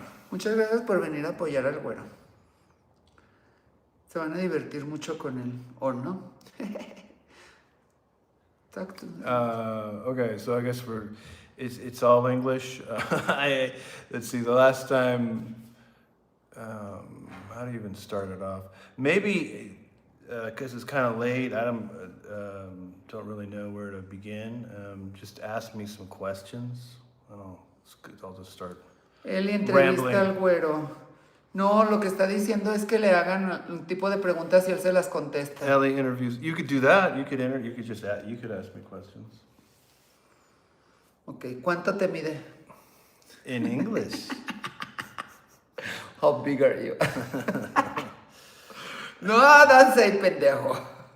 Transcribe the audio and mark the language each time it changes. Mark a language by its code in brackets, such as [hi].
[es] Muchas gracias por venir a apoyar al güero. Se van a divertir mucho con él, ¿o no? [en] Okay, so I guess it's all English. Let's see, the last time, how do you even start it off? Maybe, because it's kind of late, I don't really know where to begin. Just ask me some questions. I don't know, I'll just start. [es] Él entrevista [en] Rambling. [es] al güero. No, lo que está diciendo es que le hagan un tipo de preguntas y él se las contesta. [en] Ellie interviews. You could do that. You could ask me questions. [es] Ok, ¿cuánto te mide? [en] In English. How big are you? No, don't say pendejo.